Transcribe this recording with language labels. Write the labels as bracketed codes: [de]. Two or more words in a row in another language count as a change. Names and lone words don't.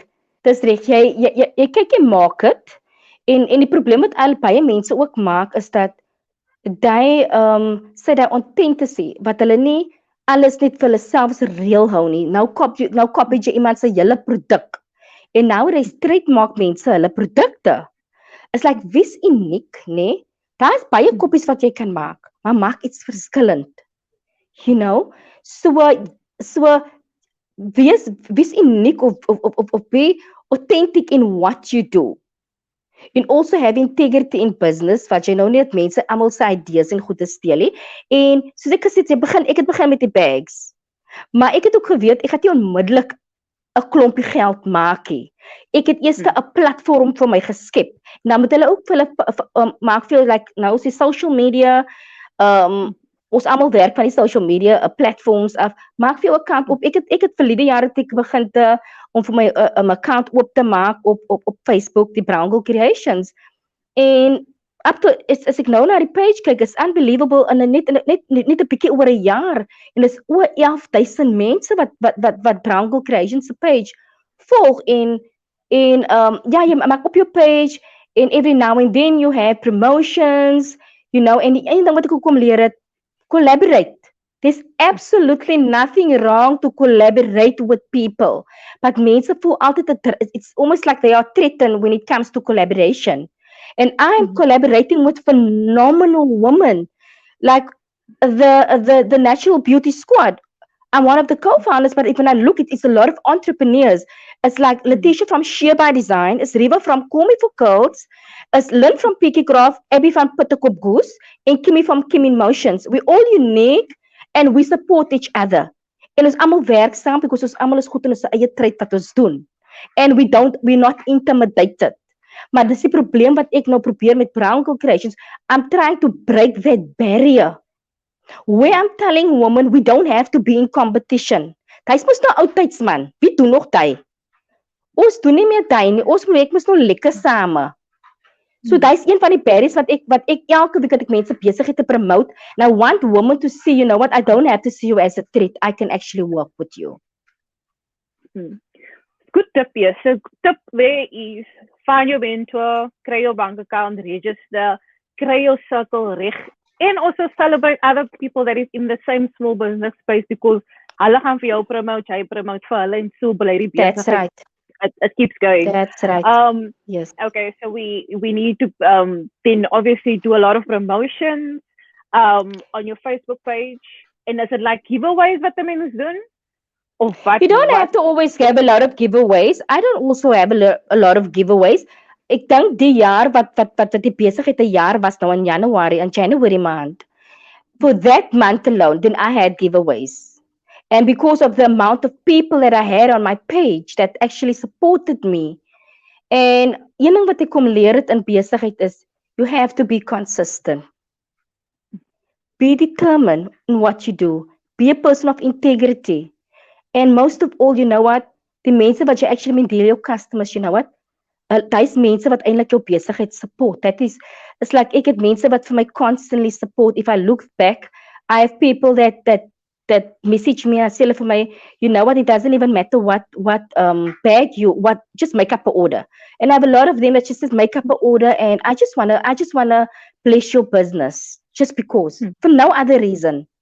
[af] Jy kyk jy maak dit en die probleem wat al baie mense ook maak is dat daai sê daai authenticity wat hulle nie alles net vir hulle selfs reël hou nie. Nou copy jy iemand se hele produk. En nou trademark mense hulle produkte. [en] It's like [af] wie's uniek, né? Daar's baie koppies wat jy kan maak, maar maak iets verskillend. [en] You know? So [af] wie's uniek of [en] be authentic in what you do. And also have integrity in business, [af] wat jy nou net mense almal se idees en goeie steel nie. En soos ek gesê het, ek het begin met die bags. Maar ek het ook geweet ek gaan nie onmiddellik 'n klompie geld maak nie. Ek het eers 'n platform vir my geskep. Nou moet hulle ook vir hulle maak vir like nou is die [en] social media [af] ons almal werk van die [en] social media platforms [af] af. Maak vir jou account op. Ek het verlede jaar het ek begin om vir my 'n account oop te maak op Facebook, die Brown Girl Kreations. En [en] up to [af] as ek nou na die page kyk, is unbelievable in net 'n bietjie oor 'n jaar en dis oor 11,000 mense wat Brown Girl Kreations se page volg en ja, jy maak op jou page [en] and every now and then you have promotions, you know, [af] en die een ding wat ek ook kom leer het, [en] collaborate. There's absolutely nothing wrong to collaborate with people. But [af] mense voel altyd [en] it's almost like they are threatened when it comes to collaboration. And I'm collaborating with phenomenal women, like the Natural Beauty Squad. I'm one of the co-founders, but when I look, it's a lot of entrepreneurs. It's like Letitia from Sheer by Design, it's Riva from Call Me for Codes, it's Lynn from Peaky Craft, Abby from Putterkop Goose, and Kimmy from Kim in Motions. We're all unique and we support each other. [af] En ons almal werk saam because ons almal is goed in ons eie tred wat ons doen. [en] And we're not intimidated. [af] Maar dis die probleem wat ek nou probeer met Brown Girl Kreations. [en] I'm trying to break that barrier. Where I'm telling women we don't have to be in competition. [af] Dis mos nou oudtyds man. Wie doen nog dit? Ons doen nie meer dit nie. Ons moet mos nou lekker same. So dis een van die barriers wat ek elke week dat ek mense besig te promote. [en] And I want women to see, you know what, I don't have to see you as a threat. I can actually work with you. Good tip, yes. So tip there is find your mentor, [af] kry jou [en] bank account, register, [af] kry jou circle reg, [en] and also celebrate other people that is in the same small business space because [af] hulle gaan vir jou promote, jy promote vir hulle en so bly die besigheid. [en] That's right. It keeps going. That's right. Yes. Okay, so we need to then obviously do a lot of promotions on your Facebook page. And is it like giveaways what the men doen? Or what? You don't have to always have a lot of giveaways. I don't also have a lot of giveaways. [af] Ek dink die jaar wat die besigheid 'n jaar was nou in January maand. [en] For that month alone, then I had giveaways. And because of the amount of people that I had on my page that actually supported me. [af] And een ding wat ek kom leer het in besigheid is, [en] you have to be consistent. Be determined in what you do. Be a person of integrity. And most of all, you know what? [af] Die mense wat jy actually met deel jou customers, [en] you know what? [af] Dis mense wat eintlik jou besigheid support. [en] It's like [af] ek het mense wat vir my constantly support. [en] If I look back, I have people that message me and say for me, you know what, it doesn't even matter what bag just make up an order. And I have a lot of them that just says make up an order and I just wanna bless your business just because for no other reason.